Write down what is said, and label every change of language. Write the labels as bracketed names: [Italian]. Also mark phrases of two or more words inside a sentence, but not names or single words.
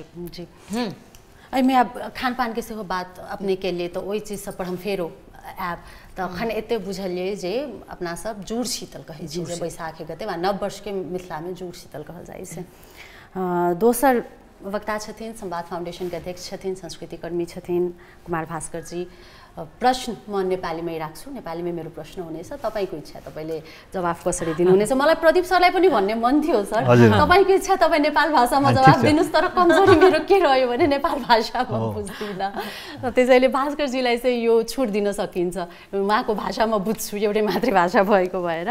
[Maithili] जी एहिमे अब खानपान के सेहो बात अपने के लिए, तो ओहि चीज सब पर हम फेरो आब तो अखन एते बुझलिए जे अपना सब जुड़ शीतल कहै छी, जे बैसाख गते वा नव वर्ष के मिथिला में जुड़ शीतल कहल जाइ छै। दोसर वक्ता छथिन संवाद फाउंडेशन के अध्यक्ष छथिन, संस्कृति कर्मी छथिन कुमार भास्कर जी। [Nepali] प्रश्न म नेपालीमै राख्छु, नेपालीमै मेरो प्रश्न हुनेछ, तपाईँको इच्छा तपाईँले जवाफ कसरी दिनुहुनेछ। मलाई प्रदीप सरलाई पनि भन्ने मन थियो सर, तपाईँको इच्छा तपाईँ नेपाल भाषामा जवाफ दिनुहोस्, तर कमजोरी मेरो के रह्यो भने नेपाल भाषा म बुझ्दिनँ, त्यसैले भास्करजीलाई चाहिँ यो छुट दिन सकिन्छ, उहाँको भाषा म बुझ्छु, एउटै मातृभाषा भएको भएर।